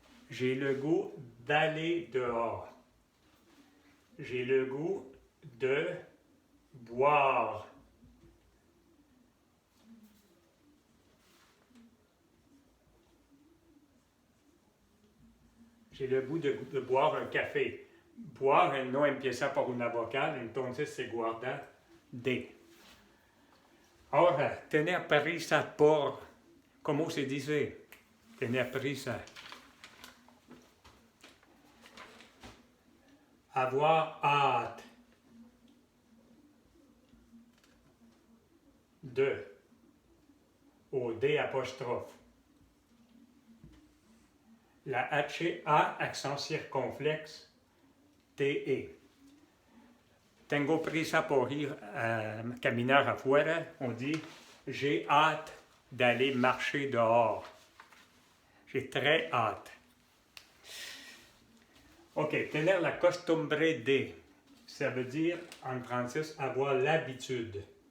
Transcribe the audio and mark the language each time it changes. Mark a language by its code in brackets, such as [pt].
[fr] J'ai le goût d'aller dehors. J'ai le goût de boire. J'ai le goût de boire un café. [es] Boire no empieza por una vocal, entonces se guarda D. Ahora, tener prisa por, ¿cómo se dice? Tener prisa. [fr] Avoir hâte. De. Au D apostrophe. La H, A, accent circonflexe, TE. [es] Tengo prisa por ir a caminar afuera. [fr] On dit j'ai hâte d'aller marcher dehors. J'ai très hâte. Ok, [es] tener la costumbre de. [fr] Ça veut dire en français avoir l'habitude.